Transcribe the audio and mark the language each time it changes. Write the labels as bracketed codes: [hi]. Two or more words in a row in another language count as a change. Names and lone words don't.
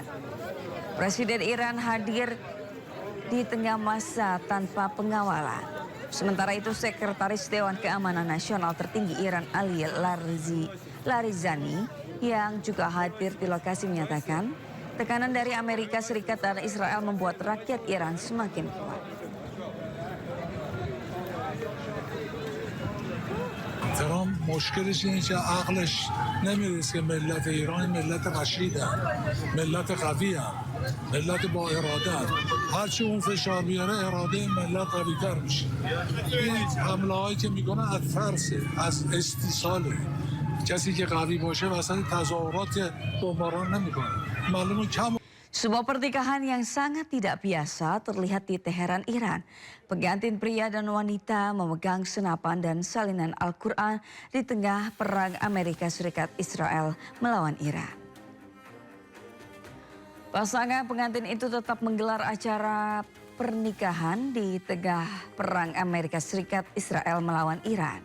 [id] Presiden Iran hadir di tengah masa tanpa pengawalan. Sementara itu Sekretaris Dewan Keamanan Nasional tertinggi Iran Ali Larizani yang juga hadir di lokasi menyatakan tekanan dari Amerika Serikat dan Israel membuat rakyat Iran semakin kuat. [fa] ترامپ مشکلش اینه که عقلش نمیرسه که ملت ایران ملت رشیده ملت قویه ملت با اراده هرچی اون فشار بیاره اراده ملت قوی‌تر میشه این حمله هایی که میکنه از ترسه از استیصاله کسی که قوی باشه وسط تظاهرات بمباران نمیکنه معلومه کم. [id] Sebuah pernikahan yang sangat tidak biasa terlihat di Teheran, Iran. Pengantin pria dan wanita memegang senapan dan salinan Al-Quran di tengah perang Amerika Serikat Israel melawan Iran. Pasangan pengantin itu tetap menggelar acara pernikahan di tengah perang Amerika Serikat Israel melawan Iran.